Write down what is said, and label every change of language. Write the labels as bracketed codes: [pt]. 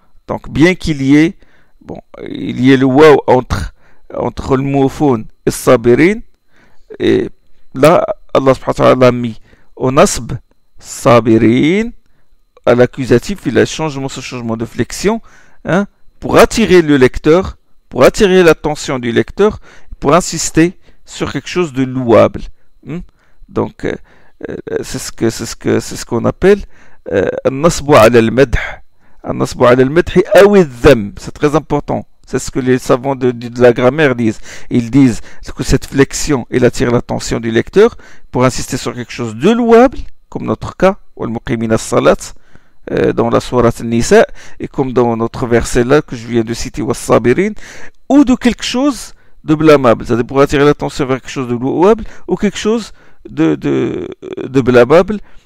[fr] Donc bien qu'il y ait le waouh entre le moufoun et le sabirin, et là Allah subhanahu wa ta'ala l'a mis au nasb sabirin, à l'accusatif. Il a ce changement de flexion, hein, pour attirer le lecteur, pour attirer l'attention du lecteur, pour insister sur quelque chose de louable, hein. Donc c'est ce qu'on appelle [ar] النصب على المدح, النصب على المدح أو الذم. [fr] C'est très important. C'est ce que les savants de la grammaire disent. Ils disent que cette flexion, elle attire l'attention du lecteur pour insister sur quelque chose de louable, comme notre cas, [ar] وَالْمُقِيمِينَ الصَّلَاةِ, [fr] dans la sourate Nisa, et comme dans notre verset là que je viens de citer, وَالصَّابِرِينَ, ou de quelque chose de blâmable, c'est-à-dire pour attirer l'attention vers quelque chose de louable ou quelque chose de blâmable.